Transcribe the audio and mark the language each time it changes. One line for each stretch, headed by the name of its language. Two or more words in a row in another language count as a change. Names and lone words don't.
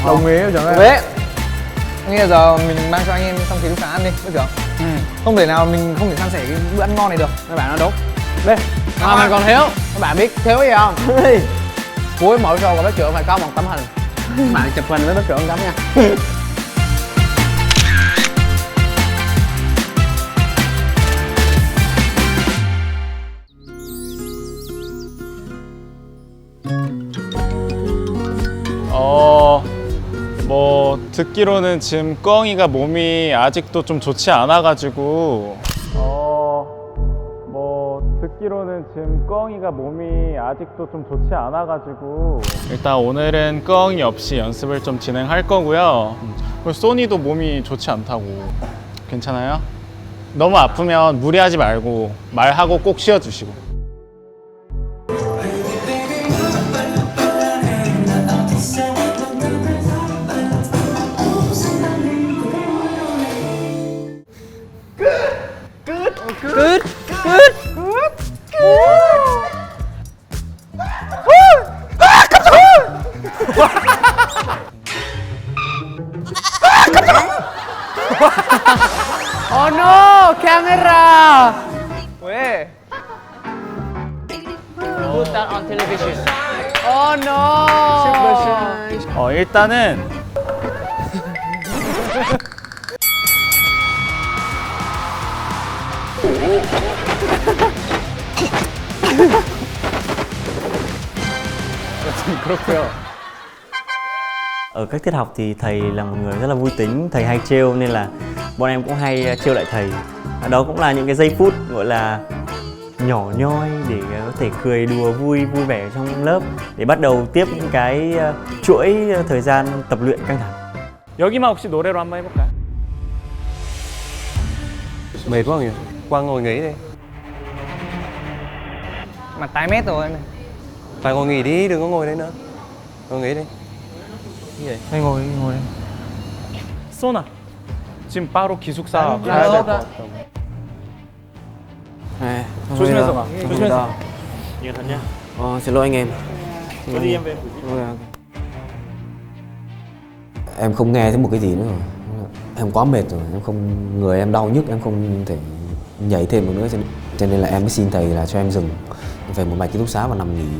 Vietnamese: Đồng ý bếp trưởng ơi. Biết. Bây giờ mình mang cho anh em trong ký túc xá ăn đi bếp trưởng. Không thể nào mình không thể san sẻ cái bữa ăn ngon này được. Các bạn nói đúng. Đi. Mà mình còn thiếu. Các bạn biết thiếu gì không? Cuối mỗi show của bếp trưởng phải có một tấm hình. Các bạn chụp hình với bếp trưởng tấm nha.
Korean: 뭐 듣기로는 지금 꺼엉이가 몸이 아직도 좀 좋지 않아가지고 뭐 듣기로는 지금 꺼엉이가 몸이 아직도 좀 좋지 않아가지고 일단 오늘은 꺼엉이 없이 연습을 좀 진행할 거고요. 그리고 소니도 몸이 좋지 않다고. 괜찮아요? 너무 아프면 무리하지 말고 말하고 꼭 쉬어주시고.
English: Good. Oh no, camera! Where? Put that on television. Oh no!
Korean: 일단은
Vietnamese: Ở các tiết học thì thầy là một người rất là vui tính, thầy hay trêu nên là bọn em cũng hay trêu lại thầy. Đó cũng là những cái giây phút gọi là nhỏ nhoi để có thể cười đùa vui vẻ trong lớp để bắt đầu tiếp những cái chuỗi thời gian tập luyện căng thẳng.
Korean: 여기만 혹시 노래로 한번 해볼까요?
Vietnamese: Mệt quá nhỉ? Quang ngồi nghỉ đi. Mặt tái mét rồi này. Phải ngồi nghỉ đi, đừng có ngồi đấy nữa. Ngồi nghỉ đi. Cái gì? Đây ngồi đây.
Korean: 소나 지금 바로 기숙사 가야 될 것 같아. 조심해서 가. 조심해서.
Vietnamese: Nhiều thật nhá. Xin lỗi anh em. Có gì em về. Em không nghe thấy một cái gì nữa rồi. Em quá mệt rồi, em không, người em đau nhức, em không thể nhảy thêm một nữa, cho nên là em mới xin thầy là cho em dừng về một mạch ký túc xá và nằm nghỉ.